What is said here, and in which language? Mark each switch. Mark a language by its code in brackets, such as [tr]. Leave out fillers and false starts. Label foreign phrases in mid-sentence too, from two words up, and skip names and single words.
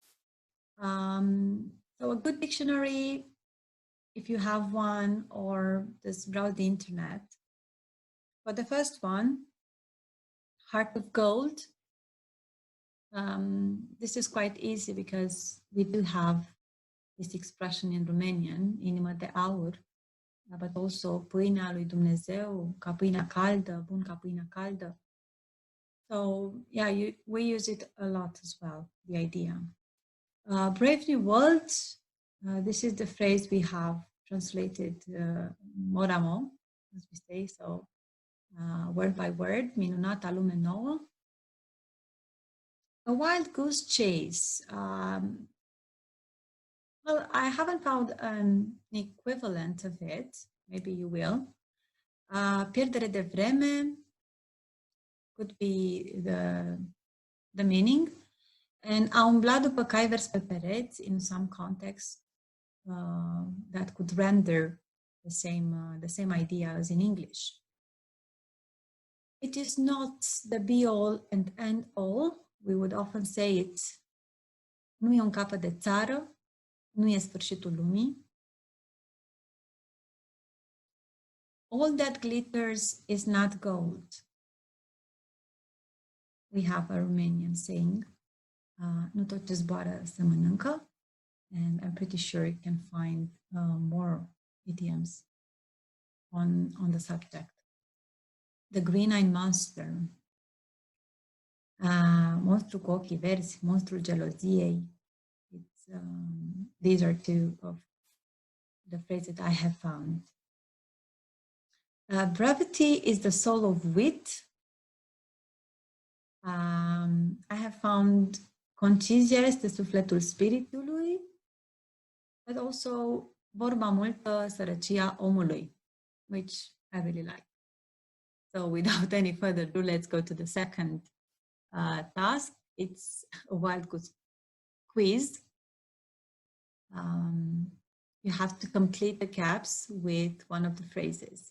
[en] So a good dictionary, if you have one, or just browse the internet. For the first one, heart of gold. This is quite easy because we do have this expression in Romanian, [ro] inimă de aur, [en] but also [ro] pâinea lui Dumnezeu, ca pâinea caldă, bun ca pâinea caldă. [en] So yeah, we use it a lot as well, the idea. Brave New World, this is the phrase we have translated [fr] mot à mot, [en] as we say, so word by word, [ro] minunata lume nouă. [en] A wild goose chase. Well, I haven't found an equivalent of it. Maybe you will. [ro] Pierdere de vreme [en] could be the meaning. [ro] And a umbla după cai vers pe pereți, [en] in some context, that could render the same idea as in English. It is not the be-all and end-all. We would often say it. [ro] Nu e un capăt de țară, nu e sfârșitul lumii. [en] All that glitters is not gold. We have a Romanian saying, [ro] nu tot ce zboară se mănâncă, [en] and I'm pretty sure you can find more idioms on the subject. The green-eyed monster, [ro] monstru cu ochii verzi, monstrul geloziei. [en] These are two of the phrases I have found. Brevity is the soul of wit. I have found [ro] Concizia este sufletul spiritului, [en] but also [ro] vorba multă, sărăcia omului, [en] which I really like. So without any further ado, let's go to the second task. It's a wild goose quiz. You have to complete the gaps with one of the phrases.